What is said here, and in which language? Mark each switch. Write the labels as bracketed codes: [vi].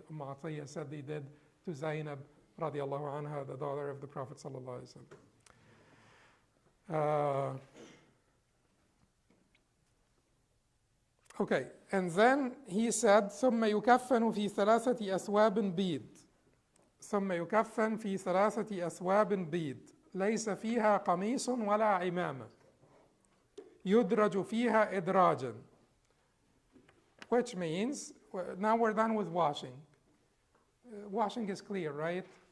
[en] Atiyah said they did to Zainab radiallahu anha, the daughter of the Prophet sallallahu alaihi wasallam. Okay, and then he said, [ar] ثم يكفن في 3 أثواب بيض. ثم يكفن في 3 أثواب بيض ليس فيها قميص ولا عمامة يدرج فيها إدراجا. [en] Which means, now we're done with washing. Washing is clear, right?